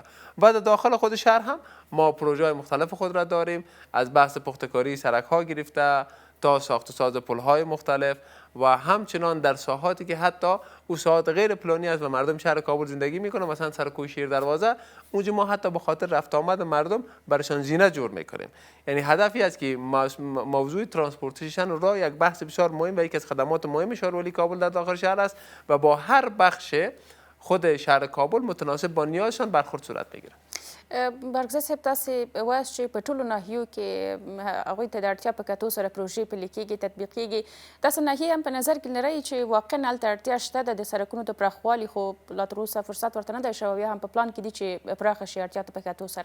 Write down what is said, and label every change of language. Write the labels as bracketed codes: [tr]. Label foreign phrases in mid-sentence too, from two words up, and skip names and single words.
[fa] و در داخل خود شهر هم ما پروژه های مختلف خود را داریم، از بحث پختکاری سرک ها گرفته تا ساخت و ساز پل های مختلف و همچنان در ساحاتی که حتی او ساحات غیر پلانی است و مردم شهر کابل زندگی میکنه، مثلا سرکوی شیر دروازه، اونجا ما حتی به خاطر رفت آمد مردم برشان زینت جور میکنیم. یعنی هدفی است که موضوع ترانسپورتیشن را یک بحث بسیار مهم و یکی از خدمات مهم شهرولی کابل در داخل شهر است و با هر بخش خود شهر کابل متناسب با نیازشان برخورد صورت میگیره. [ps] برګزی صاحب تاسې وایاست چې په ټولو ناحیو کې هغوی ته د اړتیا په کتو سره پروژې پلي کېږي، تطبیقېږي. داسې ناحیې هم په نظر کې لرئ چې واقعا هلته اړتیا شته ده د سرکونو د پراخوالي، خو لا تر اوسه فرصت ورته نه دی شوی، یا هم په پلان کې دي چې پراخه شي اړتیا ته په کتو سره؟